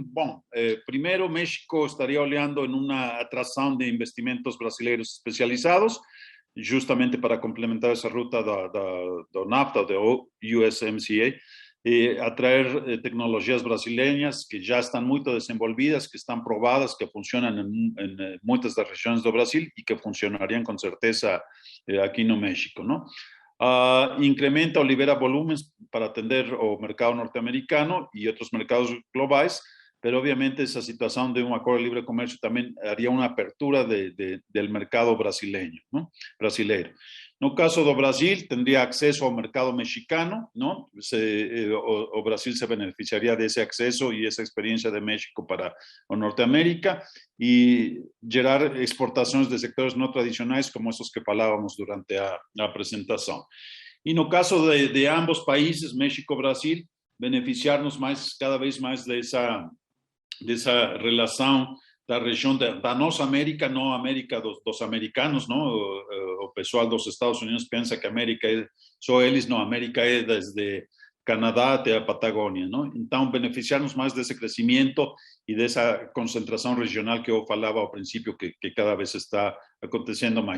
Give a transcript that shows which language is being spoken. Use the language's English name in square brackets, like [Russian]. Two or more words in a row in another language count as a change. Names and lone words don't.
[Portuguese] Bom, primeiro, México estaria olhando em uma atração de investimentos brasileiros especializados, justamente para complementar essa ruta do NAFTA, do USMCA, e atrair tecnologias brasileiras que já estão muito desenvolvidas, que estão provadas, que funcionam em muitas das regiões do Brasil e que funcionariam com certeza aqui no México, não? Incrementa ou libera volumes para atender o mercado norte-americano e outros mercados globais, [Spanish] pero obviamente esa situación de un acuerdo de libre comercio también haría una apertura del mercado brasileño, ¿no? [Portuguese] Brasileiro. No caso do Brasil, [Spanish] tendría acceso [Portuguese] ao mercado mexicano, [Spanish] ¿no? O Brasil se beneficiaría de ese acceso y esa experiencia de México para Norteamérica y gerar exportaciones de sectores no tradicionales como esos que falábamos durante la presentación. Y no caso de ambos países, México y Brasil, beneficiarnos cada vez más de esa [Portuguese] relação da região da nossa América, não a América dos americanos, não? O pessoal dos Estados Unidos pensa que a América é só eles, não, a América é desde Canadá até a Patagônia, não? Então, beneficiarnos mais desse crescimento e dessa concentração regional que eu falava ao princípio, que cada vez está acontecendo mais.